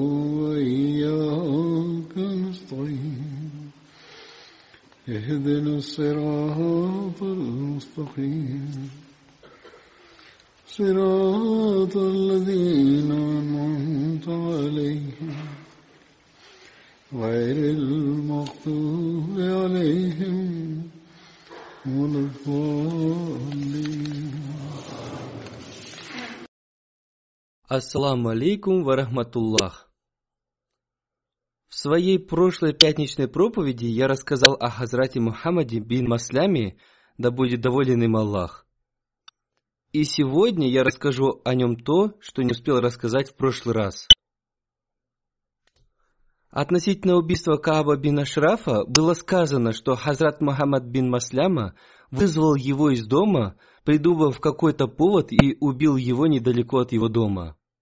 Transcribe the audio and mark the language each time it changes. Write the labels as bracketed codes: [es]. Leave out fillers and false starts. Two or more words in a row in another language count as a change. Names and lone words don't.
[ar] وإياك نستعين اهدنا الصراط المستقيم صراط الذين أنعمت عليهم غير المغضوب عليهم ولا الضالين. السلام عليكم ورحمة الله. [ru] В своей прошлой пятничной проповеди я рассказал о Хазрате Мухаммаде бин Масляме, да будет доволен им Аллах. И сегодня я расскажу о нем то, что не успел рассказать в прошлый раз. Относительно убийства Кааба бин Ашрафа было сказано, что Хазрат Мухаммад бин Масляма вызвал его из дома, придумав какой-то повод, и убил его недалеко от его дома.